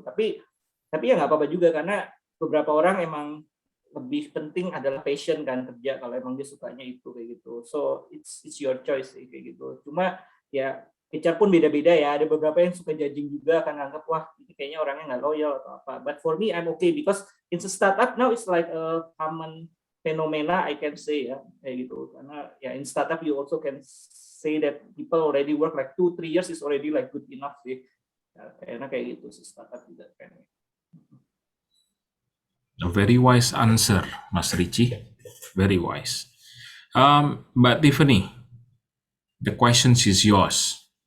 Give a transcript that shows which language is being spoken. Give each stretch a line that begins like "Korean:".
Indonesian: Tapi ya nggak apa-apa juga, karena beberapa orang emang lebih penting adalah passion kan kerja, kalau emang dia sukanya itu kayak gitu.
English: So it's your choice
Indonesian: kayak gitu. Cuma ya HR pun beda-beda ya, ada beberapa yang suka judging juga, kan anggap wah ini kayaknya orangnya nggak loyal atau apa.
English: But for me I'm okay because it's a startup now, it's like a common phenomena I can say
Indonesian: ya kayak gitu. Karena ya
English: in startup you also can say that people already work like 2-3 years is already like good enough sih.
Indonesian: Ya, kayaknya kayak gitu sih startup juga kayaknya.
English: A very wise answer, Mas Ricci. Very wise. Mbak Tiffany, the question is yours.